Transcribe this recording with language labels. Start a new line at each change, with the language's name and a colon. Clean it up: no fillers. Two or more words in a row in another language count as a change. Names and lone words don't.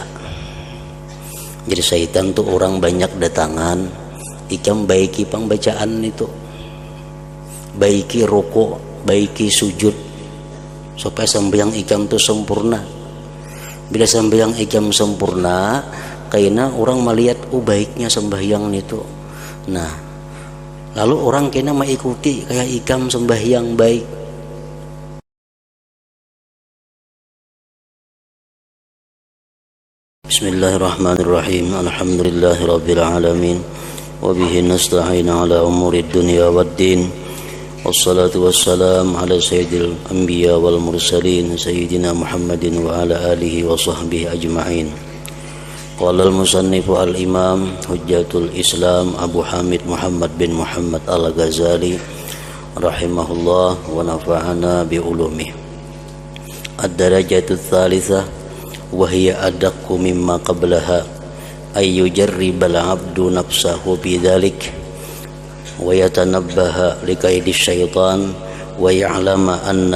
Banjar: Jadi syaitan tuh orang banyak datangan, ikam baiki pembacaan itu, baiki rukuk, baiki sujud, supaya sembahyang ikam tuh sempurna. Bila sembahyang ikam sempurna, karena orang melihat baiknya sembahyang itu. Nah, lalu orang kena mengikuti kayak ikam sembahyang baik.
Arabic: بسم الله الرحمن الرحيم. الحمد لله رب العالمين. وبه نستعين على أمور الدنيا والدين. والصلاة والسلام على سيد الأنبياء والمرسلين سيدنا محمد وعلى آله وصحبه أجمعين. قال المصنف الإمام حجة الإسلام أبو حامد محمد بن محمد الغزالي رحمه الله ونفعنا بعلومه. الدرجة الثالثة وهي أدق مما قبلها أي يجرب العبد نفسه بذلك ويتنبه لمكائد الشيطان ويعلم أن